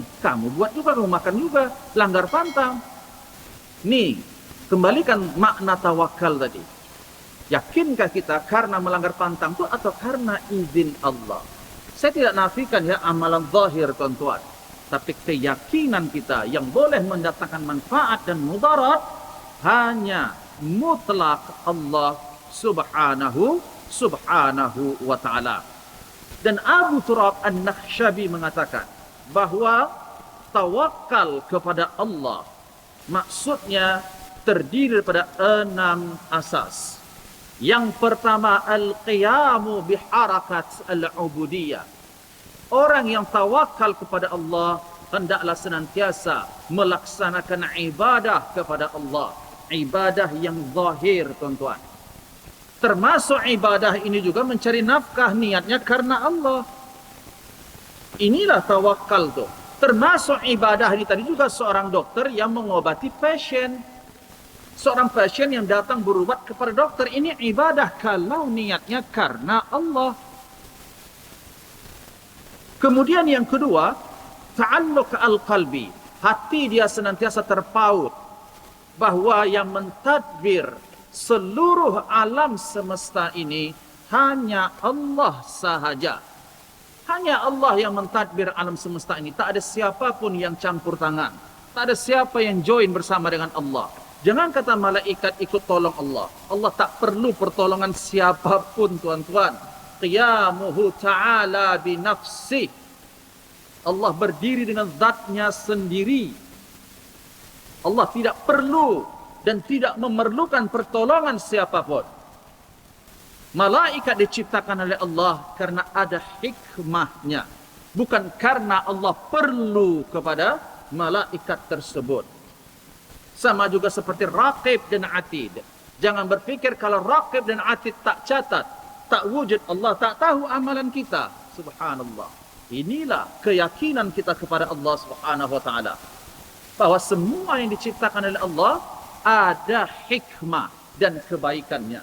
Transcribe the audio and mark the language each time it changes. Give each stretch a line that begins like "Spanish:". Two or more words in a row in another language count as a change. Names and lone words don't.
Malay: Kamu buat juga, kamu makan juga, langgar pantang. Ni, kembalikan makna tawakal tadi. Yakinkah kita karena melanggar pantang itu atau karena izin Allah? Saya tidak nafikan ya amalan zahir tuan-tuan. Tapi keyakinan kita yang boleh mendatangkan manfaat dan mudarat hanya mutlak Allah
Arabic: سبحانه وتعالى.
Malay: Dan Abu Turab An-Nakhshabi mengatakan bahawa tawakal kepada Allah maksudnya terdiri daripada 6 asas. Yang pertama,
Arabic: القيام بحركات العبودية.
Malay: Orang yang tawakal kepada Allah hendaklah senantiasa melaksanakan ibadah kepada Allah. Ibadah yang zahir, tuan-tuan. Termasuk ibadah ini juga mencari nafkah, niatnya karena Allah. Inilah tawakal tu. Termasuk ibadah ini tadi juga seorang dokter yang mengobati pasien. Seorang pasien yang datang berubat kepada dokter, ini ibadah kalau niatnya karena Allah. Kemudian yang kedua,
Arabic: تعلق القلب.
Malay: Hati dia senantiasa terpaut bahawa yang mentadbir seluruh alam semesta ini hanya Allah sahaja. Hanya Allah yang mentadbir alam semesta ini. Tak ada siapapun yang campur tangan. Tak ada siapa yang join bersama dengan Allah. Jangan kata malaikat ikut tolong Allah. Allah tak perlu pertolongan siapapun, tuan-tuan.
Arabic: قيامه تعالى بنفسه.
Malay: Allah berdiri dengan zatnya sendiri. Allah tidak perlu dan tidak memerlukan pertolongan siapapun. Malaikat diciptakan oleh Allah karena ada hikmahnya. Bukan karena Allah perlu kepada malaikat tersebut. Sama juga seperti Raqib dan Atid. Jangan berfikir kalau Raqib dan Atid tak catat, tak wujud, Allah tak tahu amalan kita. Subhanallah. Inilah keyakinan kita kepada Allah
Arabic: سبحانه وتعالى.
Malay: Bahawa semua yang diciptakan oleh Allah ada hikmah dan kebaikannya.